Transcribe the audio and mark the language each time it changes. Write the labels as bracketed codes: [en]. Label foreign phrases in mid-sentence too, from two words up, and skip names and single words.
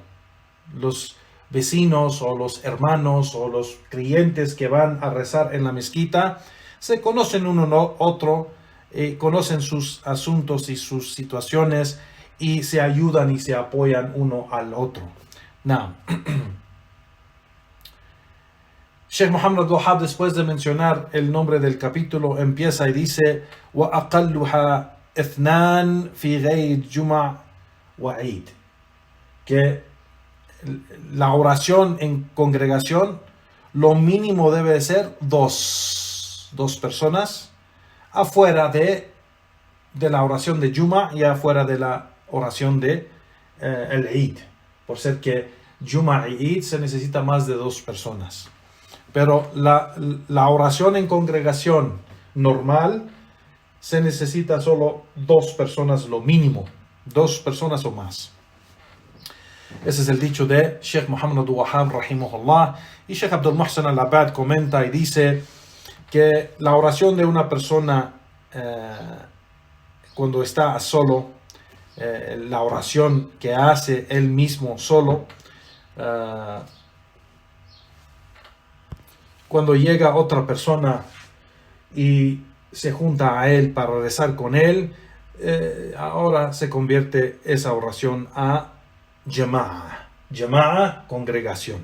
[es] Los vecinos o los hermanos o los creyentes que van a rezar en la mezquita se conocen uno al otro, conocen sus asuntos y sus situaciones, y se ayudan y se apoyan uno al otro. Sheikh Muhammad Abdul Wahhab, después de mencionar el nombre del capítulo, empieza y dice: [ar] وَأَقَلُّهَا اثنان في غير جمع وعيد. [es] Que la oración en congregación, lo mínimo debe de ser dos personas, afuera de la oración de Juma y afuera de la oración de el Eid, por ser que Juma y Eid se necesita más de 2 personas. Pero la oración en congregación normal se necesita solo 2 personas, lo mínimo, 2 personas o más. Ese es el dicho de Sheikh Muhammad Abdul Wahhab rahimahullah. Y Sheikh Abdul Muhsin al-Abbad comenta y dice que la oración de una persona cuando está solo, la oración que hace él mismo solo, cuando llega otra persona y se junta a él para rezar con él, ahora se convierte esa oración a Jama'a, congregación.